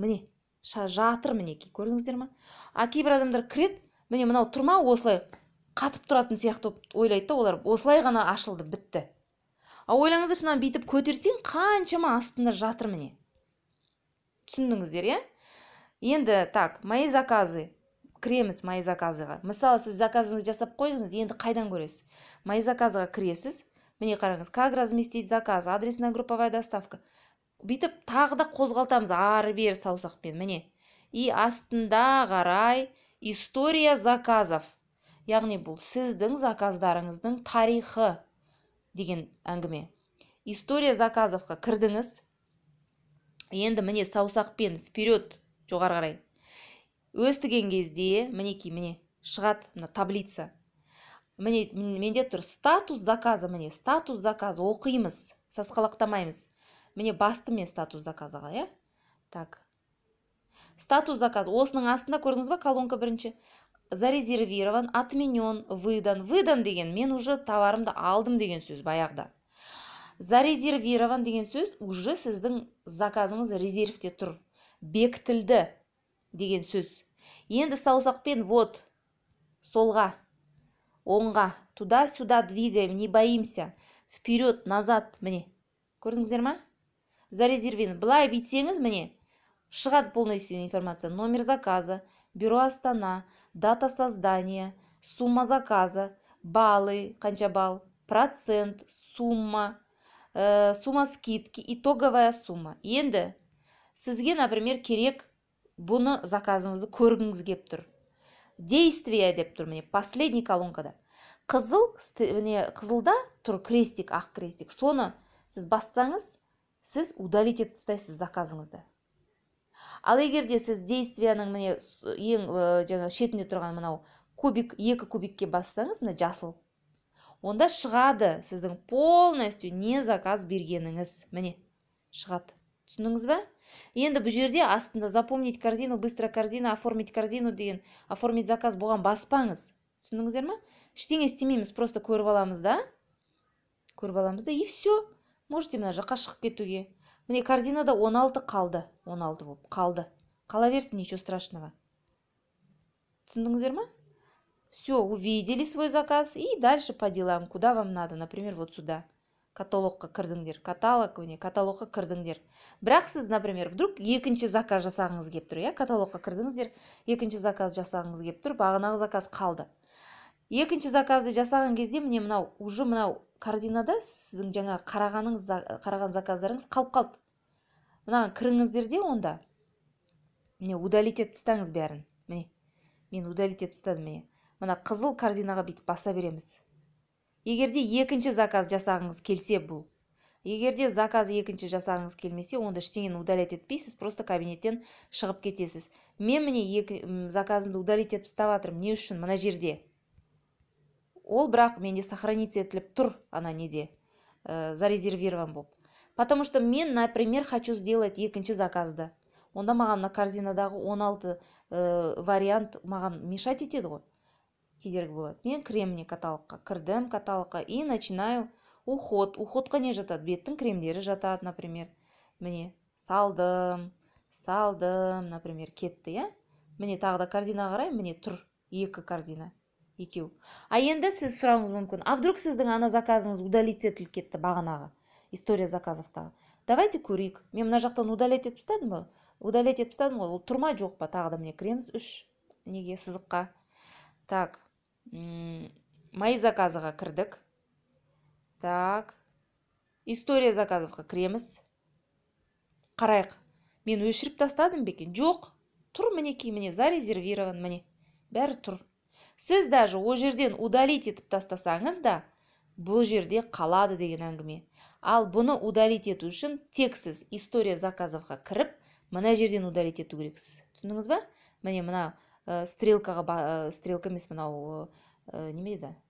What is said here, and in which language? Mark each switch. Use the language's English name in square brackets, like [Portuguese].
[Kazakh] Міне, жатыр мінекей, көрдіңіздер ма? Кейбір адамдар кіреді, міне мынау тұрма осылай қатып тұратын сияқты ойлайды да, олар осылай ғана ашылды, бітті. Ойлаңыздаршы, мынаны бүйтіп көтерсең, қаншама астында жатыр міне. Түсіндіңіздер, е? Енді, так, [Russian] мои заказы. [Kazakh] Кіреміз мои заказыға. Мысалы, сіз заказыңызды жасап қойдыңыз, енді қайдан көресіз? Мои заказыға кіресіз. Міне қараңыз, [Russian] как разместить заказ, адресная групповая доставка. [Kazakh] Бүйтіп тағы да қозғалтамыз, ары бері саусақпен, міне. И астында қарай [Russian] история заказов. [Kazakh] Яғни бұл сіздің заказдарыңыздың тарихы деген әңгіме. История заказовқа кірдіңіз. Енді міне саусақпен [Russian] вперед [Kazakh] жоғары қарай. Өстіген кезде, мінекей, міне, шығады мына таблица. Менде тұр [Russian] статус заказы, [Kazakh] міне, статус заказы оқимыз, сасқалақтамаймыз. Міне басты мен статус заказыға, е? [Russian] Так. Статус заказы. [Kazakh] Осының астында көрдіңіз ба, колонка бірінші. [Russian] Зарезервирован, отменен, выдан. Выдан [Kazakh] деген, мен уже товарымды алдым деген сөз баяғыда. Зарезервирован деген сөз, уже сіздің заказыңыз резервте тұр. Бекітілді деген сөз. Енді саусақпен вот, солға, оңға, [Russian] туда-сюда двигаем, не боимся. Вперед, назад, [Kazakh] міне. Көрдіңіздер ма? Зарезервирован. Былай бүйтсеңіз, міне, шығады [Russian] полная информация. Номер заказа, бюро Астана, дата создания, сумма заказа, баллы, [Kazakh] қанша балл, [Russian] процент, сумма, сумма скидки, итоговая сумма. [Kazakh] Енді сізге, например, керек бұны заказыңызды көргіңіз кеп тұр. Действие деп тұр, міне, [Russian] последний [Kazakh] колонкада. Қызылда тұр крестик, ақ крестик. Соны сіз бассаңыз, сіз удалить етіп тастайсыз заказыңызды. Ал егерде сіз действияның міне ең шетінде тұрған мынау кубик, 2 кубикке бассаңыз, мына жасыл, онда шығады сіздің [Russian] полностью [Kazakh] не заказ бергеніңіз. Міне, шығады. Түсіндіңіз бе? Енді бұл жерде астында [Russian] запомнить корзину, быстро корзина, оформить корзину [Kazakh] деген, оформить заказ болған баспаңыз. Түсіндіңіздер ма? Ештеңе істемейміз, просто көріп аламыз да. Көріп аламыз да, [Russian] и все. [Kazakh] Можете мына жаққа шығып кетуге. Міне корзинада 16 қалды. 16 болып қалды. Қала берсін, [Russian] ничего страшного. [Kazakh] Түсіндіңіздер ма? [Russian] Все, увидели свой заказ и дальше по делам, куда вам надо. Например, вот сюда. [Kazakh] Каталогқа кірдіңдер. Каталогқа кірдіңдер. Бірақ сіз, [Russian] например, вдруг [Kazakh] екінші заказ жасағыңыз кеп тұр. Каталогқа кірдіңіздер, екінші заказ жасағыңыз кеп тұр, бағанағы заказ қалды. Екінші заказды жасаған кезде міне мынау, уже мынау корзинада сіздің жаңа қараған заказдарыңыз қалып қалды. Мынаған кіріңіздерде онда. Міне удалить етіп тастаңыз бәрін. Міне, мен удалить етіп тастадым, міне. Мына қызыл корзинаға бүйтіп баса береміз. Егерде екінші заказ жасағыңыз келсе бұл. Егерде заказ екінші жасағыңыз келмесе, онда ештеңені удалить етпейсіз, просто кабинеттен шығып кетесіз. Мен міне заказымды удалить етіп тастап жатырмын. Не үшін? Мына жерде. Ол бірақ менде сохраниться етіліп тұр, ана неде, зарезервирован болып. [Russian] Потому что мен, например, хочу сделать [Kazakh] екінші заказды. Онда маған на корзинадағы 16 вариант маған мешать етеді ғой. Кедергі болады. Мен кремне каталогқа кірдім, каталогқа [Russian] и начинаю уход. [Kazakh] Уходқа не жатады? Беттің кремдері жатады, например. Міне, салдым, например, кетті, я? Міне тағы да корзина қарай, міне тұр, 2 корзина. екеу. А енді сіз сұрауыңыз мүмкін, [Russian] а вдруг [Kazakh] сіздің ана заказыңыз удалить етіліп кетті бағанағы история заказовтағы. [Russian] Давайте [Kazakh] көрейік. Мен мына жақтан удалить етіп тастадым ба? Удалить етіп тастадым ғой, ол тұрмай жоқ па? Тағы да міне кіреміз 3 неге сызыққа. Так, мои заказыға кірдік. Так, история заказовқа кіреміз. Қарайық. Мен өшіріп тастадым бекен? Жоқ. Тұр мінекей, міне зарезервирован, міне. Бәрі тұр. Сіз [Russian] даже [Kazakh] о жерден удалить етіп тастасаңыз да, бұл жерде қалады деген әңгіме. Ал бұны удалить ету үшін тек сіз история заказовқа кіріп, мына жерден удалить ету керексіз. Түсіндіңіз ба? Міне мына стрелка емес, мынау неме еді?